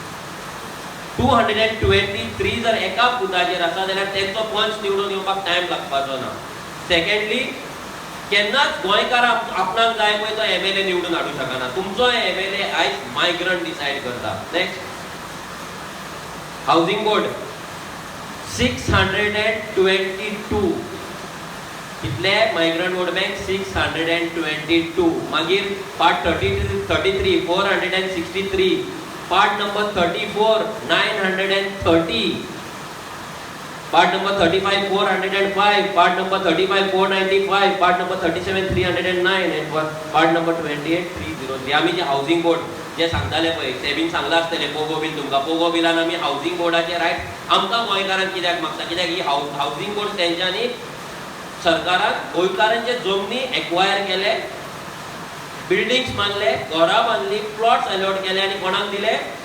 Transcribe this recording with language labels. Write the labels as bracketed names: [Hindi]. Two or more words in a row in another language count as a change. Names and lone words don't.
[Konkani] 223 जर एका बुथाचेर आसा जाल्यार तेंचो पंच निवडून येवपाक टायम लागपाचो ना सेकंडली केन्नाच गोंयकार आपणाक जाय पळय तो एमएलए निवडून हाडूंक शकना तुमचो एमएलए आयज मायग्रंट डिसायड करता [English] next housing board 622 कितले migrant vote bank 622 मागीर part 33 463 part number 34 930 part number 35 405 part number 35 495 part number 37 309 and part number 28 303 [Konkani] आमी जे [English] housing board [Konkani] जे सांगताले पळय ते बीन सांगला आसतले पोगो बील तुमकां पोगो बिलान आमी [English] housing boardाचे [Konkani] रायट आमकां गोंयकारांक कित्याक मागता कित्याक ही [English] housing board [Konkani] तेंच्यांनी सरकारान गोंयकारांचे जमनी एक्वायर केले बिल्डिंग्स बांदले घरां बांदली प्लॉट्स अलॉट केले आनी कोणाक दिले